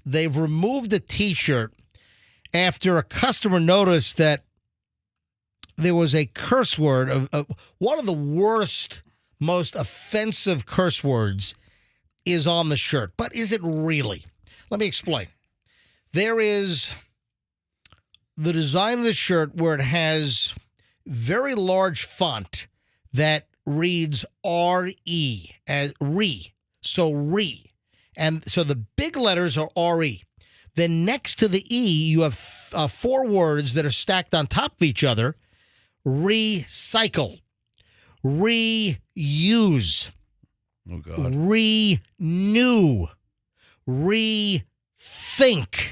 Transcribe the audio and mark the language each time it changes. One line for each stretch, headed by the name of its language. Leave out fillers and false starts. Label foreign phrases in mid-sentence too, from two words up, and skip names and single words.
English: They've removed the T-shirt after a customer noticed that there was a curse word, of one of the worst, most offensive curse words is on the shirt. But is it really? Let me explain. There is the design of the shirt where it has very large font that reads R-E, as re. So re. And so the big letters are R-E. Then next to the E, you have 4 words that are stacked on top of each other. Recycle. Reuse. Oh, God. Renew. Rethink.